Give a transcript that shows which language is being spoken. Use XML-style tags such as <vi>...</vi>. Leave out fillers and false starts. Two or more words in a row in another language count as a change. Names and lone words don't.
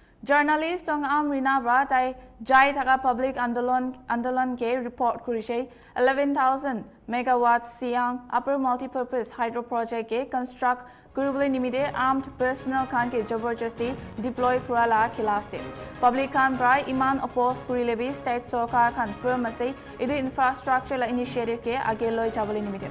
<nag>Journalist Tong Am Rina Bra Tai Jai Thaka Public Andolan Ke report Kurishe 11,000 megawatts Siang Upper Multipurpose Hydro Project Ke construct Kurubli Nimide</nag> <en>armed personnel</en> <nag>Khan Ke Jabarjasti deploy Kurala Khilafte. Public Khan Bra Iman oppose Kurilebi State Sokar Khan firm Ase Idu infrastructure la initiative Ke Ageloi Chabali Nimide.</nag>